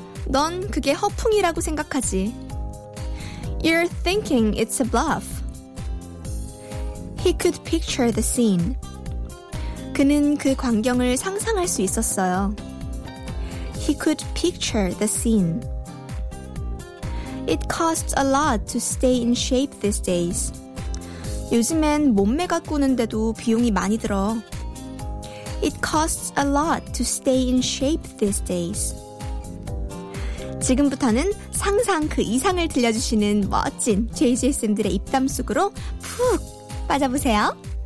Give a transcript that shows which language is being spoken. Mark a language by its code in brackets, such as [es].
[ko] 넌 그게 허풍이라고 생각하지. [en] You're thinking it's a bluff. He could picture the scene. [ko] 그는 그 광경을 상상할 수 있었어요. [en] He could picture the scene. It costs a lot to stay in shape these days. [ko] 요즘엔 몸매 가꾸는데도 비용이 많이 들어. [en] It costs a lot to stay in shape these days. [ko] 지금부터는 상상 그 이상을 들려주시는 멋진 JJ쌤들의 입담 속으로 푹 빠져보세요.